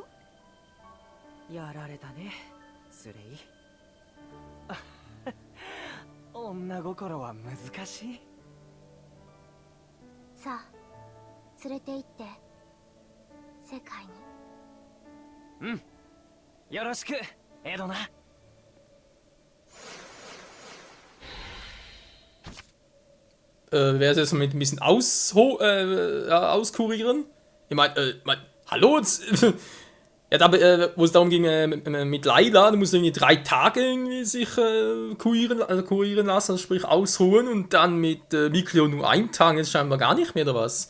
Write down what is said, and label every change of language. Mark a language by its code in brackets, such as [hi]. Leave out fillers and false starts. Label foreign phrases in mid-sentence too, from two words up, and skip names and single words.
[ja] やられたね、スレイ。女心は難しい。さあ連れて行って世界に。うん、よろしくエドナ。 [de] Wer ist jetzt mit ein bisschen auskurieren? Ich meine, hallo? Ja, da, wo es darum ging, mit Layla, da muss irgendwie 3 Tage irgendwie sich kurieren lassen, also sprich ausruhen, und dann mit Mikleo nur 1 Tag, jetzt scheinbar gar nicht mehr, oder was?